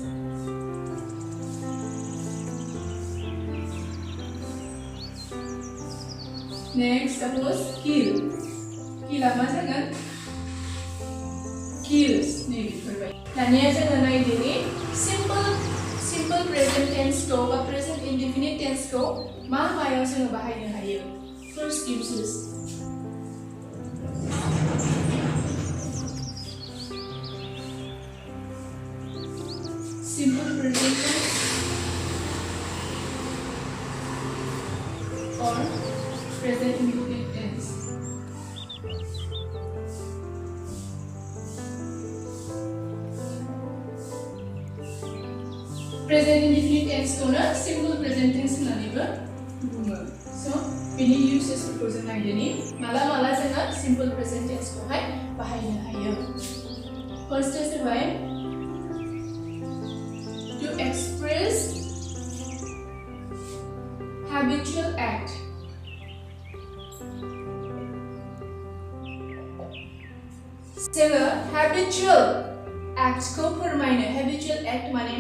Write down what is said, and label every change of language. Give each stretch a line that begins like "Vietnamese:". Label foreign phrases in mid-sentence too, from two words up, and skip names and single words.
English: next suppose kill
Bodo: किलआ मा जागोन किल्स नै बेफोरबायदि दानिया जोङो नायदिनि
English: simple present tense
Bodo: खौ बा
English: present indefinite tense
Bodo: खौ मा मायाव जोङो बाहायनो हायो
English: first uses simple present tense or present indefinite tense present indefinite tense
Bodo: को ना
English: simple present tense
Bodo: होननानैबो बुङो so बेनि युसेसफोरखौ जों नायदिनि माला जोङो
English: simple present tense
Bodo: खौहाय बाहायनो हायो फर्स्टआ जाबाय
English: to express habitual act जोङो habitual act
Bodo: खौ फोरमायनो
English: habitual act माने